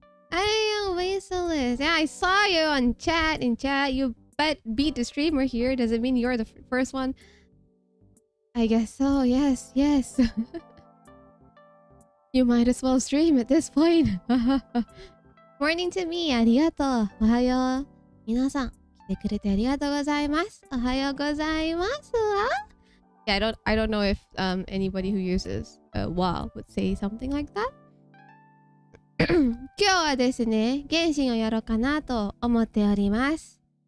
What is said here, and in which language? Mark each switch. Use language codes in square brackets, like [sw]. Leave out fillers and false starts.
[en] Hey, Wastefulness. Yeah, I saw you on chat. In chat, you beat the streamer here. Does it mean you're the first one? I guess so. Yes, yes. You might as well stream at this point. Morning to me. [ja] ありがとう。おはよう。皆さん、来てくれてありがとうございます。おはようございます。 [en] Yeah, I don't know if anybody who uses WoW would say something like that. [ja] 今日はですね、原神をやろうかなと思っております。